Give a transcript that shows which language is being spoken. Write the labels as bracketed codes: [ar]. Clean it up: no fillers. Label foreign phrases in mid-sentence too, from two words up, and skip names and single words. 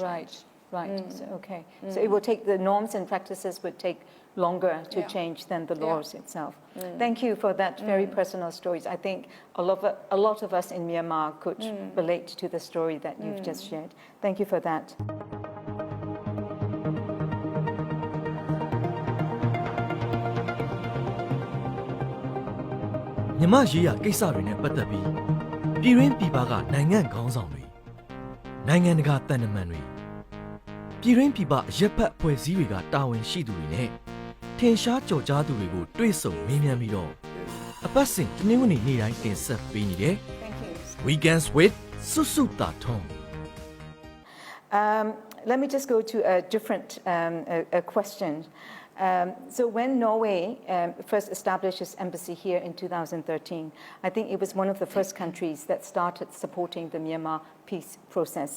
[en] Right. Right. So, okay. So it will take, the norms and practices would take longer to change than the laws itself. Thank you for that very personal stories. I think a lot of us in Myanmar could relate to the story that you've just shared. Thank you for that. [my] မြမရေးရကိစ္စတွေနဲ့ပတ်သက်ပြီးပြည်တွင်းပြည်ပကနိုင်ငံခေါင်းဆောင်တွေနိုင်ငံတကာတန်တမန်တွေပြည်တွင်းပြည်ပရပ်ဖက်အဖွဲ့အစည်းတွေကတာဝန်ရှိသူတွေနဲ့ထင်ရှားကြော်ကြားသူတွေကိုတွေ့ဆုံမေးမြန်းပြီးတော့အပတ်စဉ်တနင်္ဂနွေနေ့တိုင်းတင်ဆက်ပေးနေတယ် Weekends with Susu Tathong. [en] Let me just go to a different question. So when Norway first established its embassy here in 2013, I think it was one of the first countries that started supporting the Myanmar peace process.